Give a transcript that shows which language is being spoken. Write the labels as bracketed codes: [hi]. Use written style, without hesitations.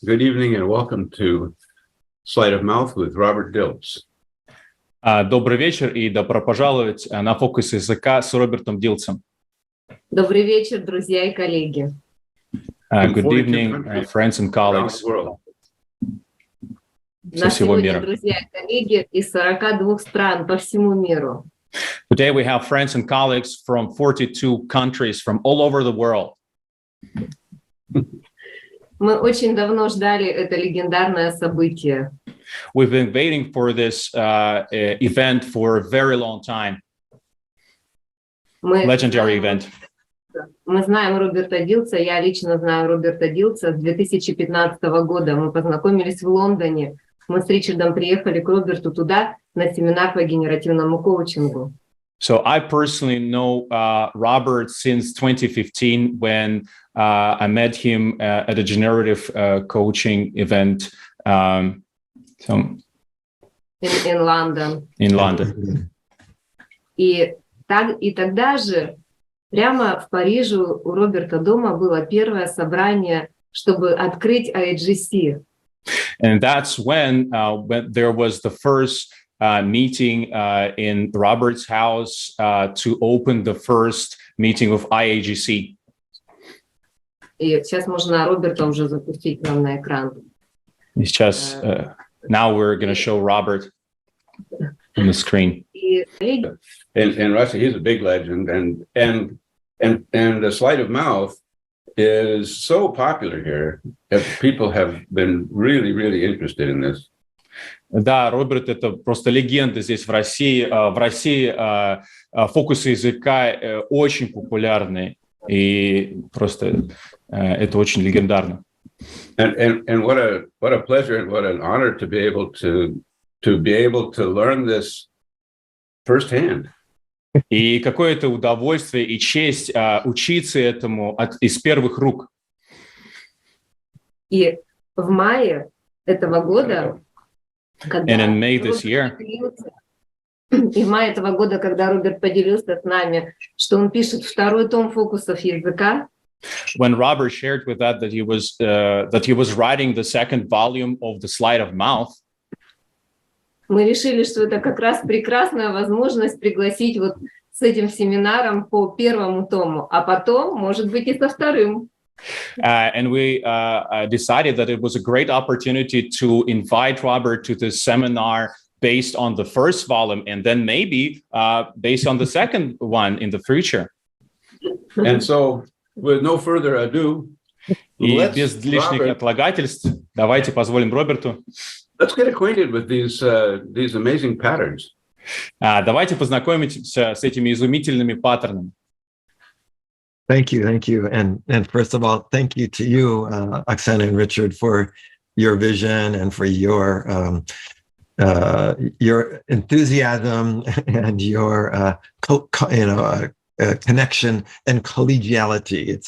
[en] Good evening and welcome to Sleight of Mouth with Robert Dilts. [ru] Добрый вечер и добро пожаловать на Фокусы Языка с Робертом Дилцем. Добрый вечер, друзья и коллеги. [en] Good evening, friends and colleagues. [ru] На сегодня, друзья и коллеги, из 42 стран по всему миру. [en] Today we have friends and colleagues from 42 countries from all over the world. [ru] Мы очень давно ждали это легендарное событие. [en] We've been waiting for this event for a very long time. Legendary event. [ru] Мы знаем Роберта Дилца, я лично знаю Роберта Дилца с 2015 года. Мы познакомились в Лондоне. Мы с Ричардом приехали к Роберту туда на семинар по генеративному коучингу. [en] So I personally know Robert since 2015 when I met him at a generative coaching event in London. In London. [ru] И тогда же прямо в Париже у Роберта дома было первое собрание, чтобы открыть IGC. [en] And that's when there was the first meeting in Robert's house to open the first meeting of IAGC. [ru] И сейчас можно Роберта уже запустить нам на экран. И сейчас, [en] now we're going to show Robert on the screen. In Russia, he's a big legend, and the Sleight of Mouth is so popular here that people have been really interested in this. [ru] Да, Роберт — это просто легенда здесь в России. В России фокусы языка очень популярны, и просто это очень легендарно. [en] And what a pleasure and what an honor to be able to learn this firsthand. [ru] И какое-то удовольствие и честь учиться этому из первых рук. И в мае этого года, [en] And in May this year, [ru] и в мае этого года, когда Роберт поделился с нами, что он пишет второй том фокусов языка, [en] when Robert shared with that he was writing the second volume of the Sleight of Mouth, [ru] мы решили, что это как раз прекрасная возможность пригласить вот с этим семинаром по первому тому, а потом, может быть, и со вторым. [en] And we decided that it was a great opportunity to invite Robert to this seminar based on the first volume, and then maybe based on the second one in the future. And so, with no further ado, [ru] и без лишних отлагательств, давайте позволим Роберту. [en] Let's get acquainted with these amazing patterns. [ru] Давайте познакомимся с этими изумительными паттернами. [en] Thank you. And first of all, thank you to you, Oksana and Richard, for your vision and for your enthusiasm and your connection and collegiality.